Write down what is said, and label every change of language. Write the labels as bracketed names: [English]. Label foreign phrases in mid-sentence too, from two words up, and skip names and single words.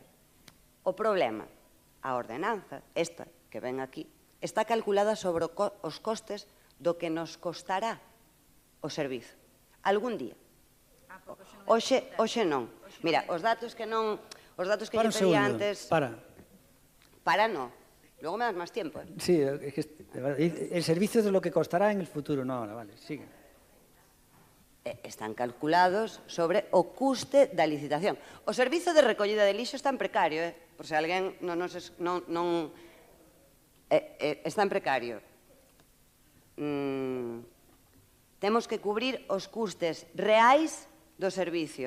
[Galician] O problema, a ordenanza, esta que ven aquí, está calculada sobre os costes do que nos costará o servizo. Algún día. Hoxe non. Mira, os datos que lle pedía antes... Para non. [Spanish] Luego me das más tiempo. Sí, el servicio es de lo que costará en el futuro. No, ahora, vale, sigue. [Galician] Están calculados sobre o custe da licitación. O servizo de recollida de lixo está en precario, por se alguén non está en precario. Temos que cubrir os custes reais do servicio.